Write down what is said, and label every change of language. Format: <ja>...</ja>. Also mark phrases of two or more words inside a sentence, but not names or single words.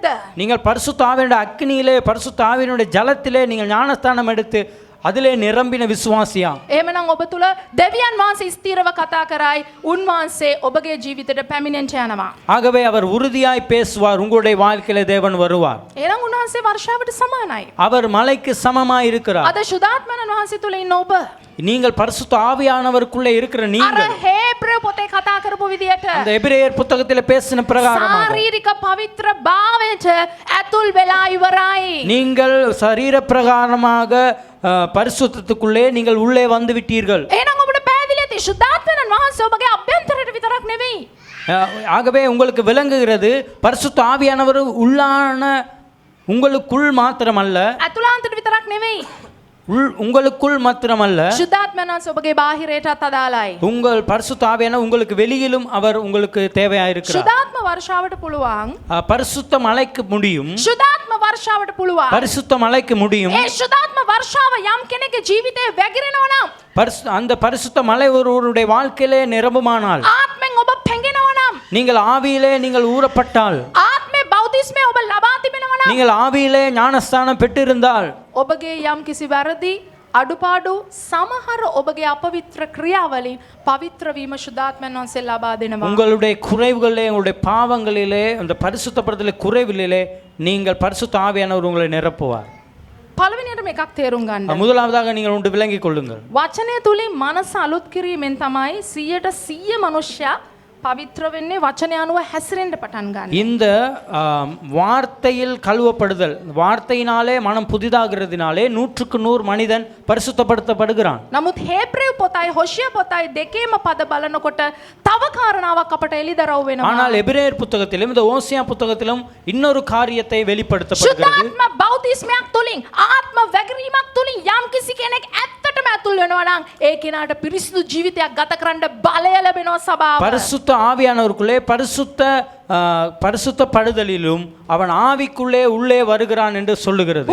<ta>நீங்கள் பரிசுத்த ஆவியானுடைய அக்கினியிலே பரிசுத்த ஆவியானுடைய ஜலத்திலே நீங்கள் ஞானஸ்தானம் எடுத்து அதிலே நிரம்பின விசுவாசியா?</ta> <si>එහෙමනම් ඔබ තුල දෙවියන් වහන්සේ ස්ථිරව කතා කරයි උන්වහන්සේ ඔබගේ ජීවිතයට පැමිණෙන්න යනවා.</si> <ta>ஆகவே அவர் உறுதியாய் பேசுவார். உங்களுடைய வாழ்க்கையிலே தேவன் வருவார்.</ta> <si>එහෙනම් උන්වහන්සේ වර්ෂාවට සමානයි.</si> <ta>அவர் மலைக்கு சமமாய் இருக்கிறார்.</ta> <si>අද ශුද්ධාත්මයන් වහන්සේ තුල ඉන්න ඔබ</si> <ta>நீங்கள் பரிசுத்த ஆவியானவருக்குள்ளே இருக்கிற</ta> <si>අර</si> <ta>நீங்கள்</ta> <si>හේබ්‍රේ පොතේ කතා කරපු විදියට</si> <ta>அந்த எபிரேயர் புத்தகத்திலே பேசின பிரகாரமாக</ta> <si>ශාරීරික පවිත්‍ර භාවයට ඇතුල් වෙලා ඉවරයි.</si> <ta>நீங்கள் சரீர பிரகாரமாக பரிசுத்தத்துக்குள்ளே நீங்கள் உள்ளே வந்து விட்டீர்கள்.</ta> <si>එහෙනම් ඔබට පැහැදිලි ඇති ශුද්ධාත්මයන් වහන්සේ ඔබගේ අභ්‍යන්තරයට විතරක් නෙවෙයි.</si> <ta>ஆகவே உங்களுக்கு விளங்குகிறது பரிசுத்த ஆவியானவர் உள்ளான உங்களுக்குள் மாத்திரமல்ல,</ta> <si>ඇතුළාන්තයට විතරක් නෙවෙයි.</si> <ta>உங்களுக்குள் மாத்திரமல்ல,</ta> <si>ශුද්ධාත්මයන් වහන්සේ ඔබගේ බාහිරයටත් අදාළයි.</si> <ta>உங்கள் பரிசுத்த ஆவியானவர் உங்களுக்கு வெளியிலும் அவர் உங்களுக்கு தேவையாயிருக்கிறார்.</ta> <si>ශුද්ධාත්ම වර්ෂාවට පුළුවන්.</si> <ta>பரிசுத்த மலைக்கு முடியும்.</ta> <si>ශුද්ධාත්ම වර්ෂාවට පුළුවන්.</si> <ta>பரிசுத்த மலைக்கு முடியும்.</ta> <si>ඒ ශුද්ධාත්ම වර්ෂාව යම් කෙනෙකුගේ ජීවිතේ වැగిරෙනවා නම්</si> <ta>அந்த பரிசுத்த மலை ஒருவருடைய வாழ்க்கையிலே நிரம்புமானால்,</ta> <si>ආත්මෙන් ඔබ පැඟෙනවා නම්</si> <ta>நீங்கள் ஆவியிலே நீங்கள் ஊறப்பட்டால்,</ta> <si>ආත්මේ බෞද්ධිස්මේ ඔබ ලබා තිබෙනවා නම්</si> <ta>நீங்கள் ஆவியிலே ஞானஸ்தானம் பெற்றிருந்தால்,</ta> <si>ඔබගේ යම් කිසි වැරදි අඩුපාඩු සමහර ඔබගේ අපවිත්‍ර ක්‍රියාවලින් පවිත්‍ර වීම ශුද්ධාත්මයන් වහන්සේ ලබා දෙනවා.</si> <ta>உங்களுடைய குறைவுகளிலே உங்களுடைய பாவங்களிலே அந்த பரிசுத்தப்படுதலை குறைவிலே நீங்கள் பரிசுத்த ஆவியானவர் உங்களை நிரப்புவார்.</ta> <si>පළවෙනියටම එකක් තේරුම් ගන්න.</si> <ta>முதலாவதாக நீங்கள் ஒன்று விளங்கிக் கொள்ளுங்கள்.</ta> <si>වචනය තුලින් මනස අලුත් කිරීමෙන් තමයි 100% මනුෂ්‍යයා පවිත්‍ර වෙන්නේ වචනය අනුව හැසිරෙන්න පටන් ගන්න.</si> <ta>இந்த வார்த்தையில் கழுவப்படுதல், வார்த்தையினாலே மனம் புதிதாகிறதுனாலே 100% மனிதன் பரிசுத்தப்படுத்தப்படுகிறான்.</ta> <si>නමුත් හේබ්‍රේව පොතයි හොෂිය පොතයි දෙකේම පද බලනකොට තව කාරණාවක් අපට එළිදරව් වෙනවා.</si> <ta>ஆனால் எபிரேயர் புத்தகத்திலும் இந்த ஓசியா புத்தகத்திலும் இன்னொரு காரியத்தை வெளிப்படுத்தப்படுகிறது.</ta> <si>ශුද්ධාත්ම බෞතිස්මයක් තුලින් ආත්ම වැගරීමක් තුලින් යම් කිසි කෙනෙක් ඇත්තටම ඇතුල් වෙනවා නම් ඒ කෙනාට පිරිසිදු ජීවිතයක් ගත කරන්න බලය ලැබෙනවා සභාව.</si> <ta>பரிசுத்த ஆவியானவருக்குள்ளே பரிசுத்தப்படுதலிலும் அவன் ஆவிக்குள்ளே உள்ளே வருகிறான் என்று சொல்லுகிறது.</ta>